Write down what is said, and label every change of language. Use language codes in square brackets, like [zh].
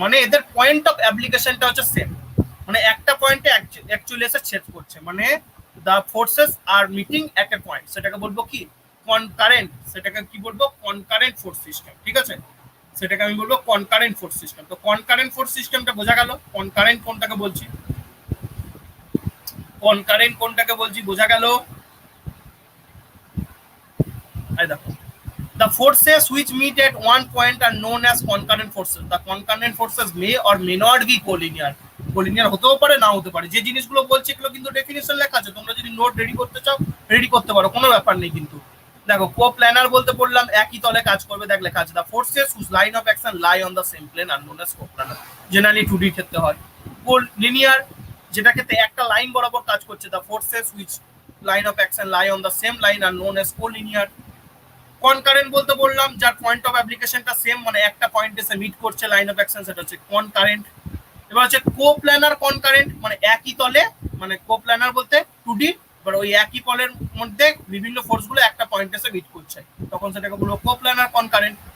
[bn] মানে এদের point of অ্যাপ্লিকেশনটা হচ্ছে সেম, মানে একটা পয়েন্টে অ্যাকচুয়ালি এসে ছেদ করছে, মানে the forces আর meeting at A point, সেটাকে বলবো কি কনকারেন্ট। সেটাকে কি বলবো? কনকারেন্ট ফোর্স সিস্টেম, ঠিক আছে? সেটাকে আমি বলবো কনকারেন্ট ফোর্স সিস্টেম। তো কনকারেন্ট ফোর্স সিস্টেমটা বোঝা গেল। কনকারেন্ট কোনটাকে বলছি, কনকারেন্ট কোনটাকে বলছি বোঝা গেল। এই দেখো, [en] the forces which meet at one point are known as concurrent forces. The concurrent forces may or may not be collinear. [bn] collinear হতেও পারে, না হতে পারে। যে জিনিসগুলো বলছি এগুলো কিন্তু ডেফিনিশন লেখা আছে, তোমরা যদি নোট রেডি করতে চাও রেডি করতে পারো, কোনো ব্যাপার নেই। কিন্তু দেখো, কোপ্ল্যানার বলতে বললাম একই তলে কাজ করবে, দেখ লেখা আছে [en] the forces whose line of action lie on the same plane are known as coplanar. [bn] Generally 2D ক্ষেত্রে হয়। লিনিয়ার, যেটা ক্ষেত্রে একটা লাইন বরাবর কাজ করছে, [en] the forces which line of action lie on the same line are known as collinear. [bn] Concurrent বলতে বললাম যার পয়েন্ট অফ অ্যাপ্লিকেশনটা সেম, মানে একটা পয়েন্ট এসে মিট করছে লাইন অফ অ্যাকশন, সেটা হচ্ছে কনকারেন্ট। এবার হচ্ছে কোপ্ল্যানার কনকারেন্ট, মানে একই তলে, মানে কোপ্ল্যানার বলতে 2D, এবার ওই একই তলের মধ্যে বিভিন্ন ফোর্সগুলো একটা পয়েন্ট এসে মিট করছে, তখন সেটাকে বলবো কোপ্ল্যানার কনকারেন্ট।